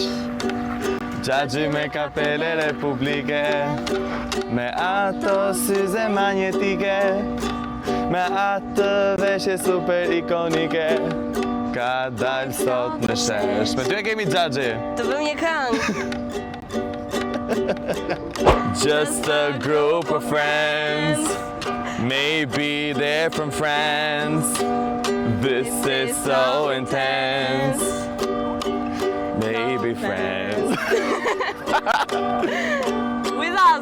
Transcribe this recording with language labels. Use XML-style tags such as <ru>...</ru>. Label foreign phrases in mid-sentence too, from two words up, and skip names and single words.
<sq>Gjagje me kapele republike, me ato syze magnetike, Me atë veshje super ikonike ka dalë sot në shesh. Me ty e kemi Xhaxhi. Të vëm një këngë.</sq> <en>Just a group of friends. Maybe they're from France. This is so intense. Maybe friends. With us.</en>